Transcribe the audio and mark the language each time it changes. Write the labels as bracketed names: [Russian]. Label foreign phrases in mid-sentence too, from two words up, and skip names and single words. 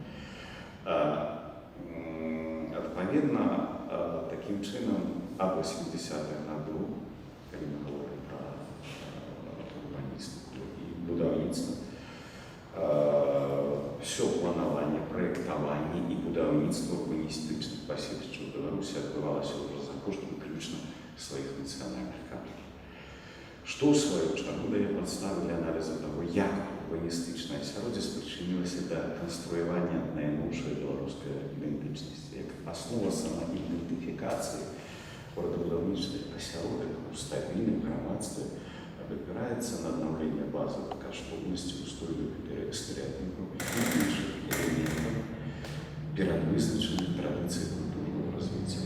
[Ukrainian] Адпаведна, таким чином, або 70-х годів, коли ми говоримо про урбаністику і будівництво, все планування, проєктування і будівництво урбаністичних пасічів в Білорусі відбувалося вже за кошт виключно своїх національних кадрів. [Belarusian] Што ў сваю чаргу дае падставу для аналізу таго, як урбаністычнае асяроддзе спрычынілася да канструявання найноўшай беларускай Горадабудаўнічы асяродак у стабільным грамадстве абапіраецца на аднаўленне базавых каштоўнасцей, устойлівых стэрэатыпаў і іншых элементаў перадвызначаных традыцый культурнага развіцця.